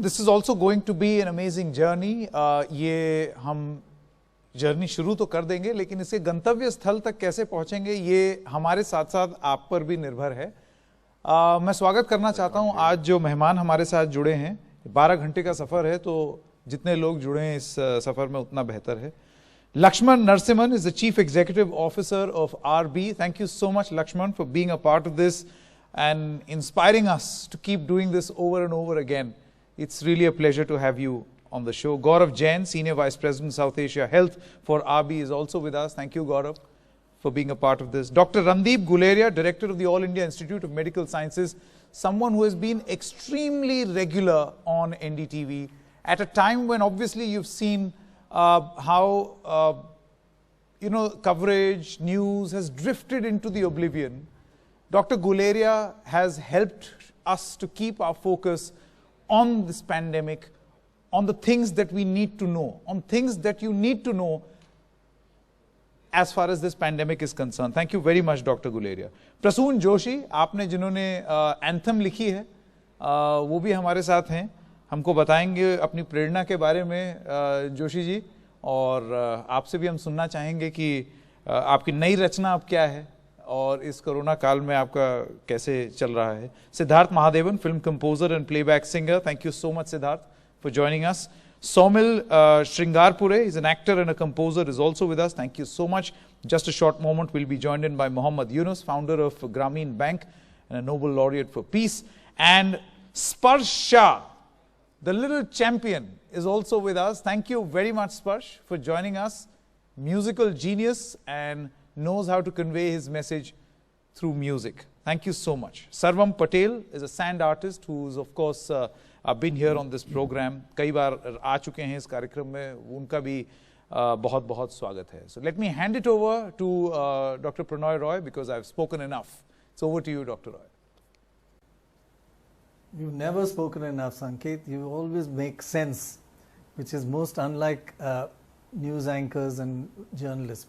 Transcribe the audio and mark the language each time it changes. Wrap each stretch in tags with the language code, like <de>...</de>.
<en>This is also going to be an amazing journey.</en> <hi>ये हम journey शुरू तो कर देंगे, लेकिन इसके गंतव्य स्थल तक कैसे पहुंचेंगे ये हमारे साथ साथ आप पर भी निर्भर है। मैं स्वागत करना चाहता हूं आज जो मेहमान हमारे साथ जुड़े हैं। 12 घंटे का सफर है, तो जितने लोग जुड़े हैं इस सफर में उतना बेहतर है।</hi> <en>Lakshman Narasimhan is the Chief Executive Officer of RB. Thank you so much, Lakshman, for being a part of this and inspiring us to keep doing this over and over again. It's really a pleasure to have you on the show. Gaurav Jain, Senior Vice President, South Asia Health for RB, is also with us. Thank you, Gaurav, for being a part of this. Dr. Randeep Guleria, Director of the All India Institute of Medical Sciences, someone who has been extremely regular on NDTV at a time when obviously you've seen how coverage, news has drifted into the oblivion. Dr. Guleria has helped us to keep our focus on this pandemic, on the things that we need to know, on things that you need to know as far as this pandemic is concerned. Thank you very much, Dr. Guleria.</en> <hi>Prasoon Joshi, आपने जिन्होंने anthem लिखी है, वो भी हमारे साथ हैं, हमको बताएंगे अपनी प्रेरणा के बारे में जोशी जी, और आपसे भी हम सुनना चाहेंगे कि आपकी नई रचना अब क्या है और इस कोरोना काल में आपका कैसे चल रहा है.</hi> <en>Siddharth Mahadevan, film composer and playback singer. Thank you so much Siddharth for joining us. Somil Shringarpure is an actor and a composer, is also with us. Thank you so much. Just a short moment, we'll be joined in by Mohammad Yunus, founder of Grameen Bank and a Nobel laureate for peace. And Sparsh Shah, the little champion, is also with us. Thank you very much, Sparsh, for joining us. Musical genius and knows how to convey his message through music. Thank you so much. Sarvam Patel is a sand artist who's, of course, been here on this program.</en> <hi>कई बार आ चुके हैं इस कार्यक्रम में, उनका भी बहुत बहुत स्वागत है.</hi> <en>So let me hand it over to Dr. Pranoy Roy because I've spoken enough. It's over to you, Dr. Roy. You've never spoken enough, Sanket. You always make sense, which is most unlike news anchors and journalists.</en>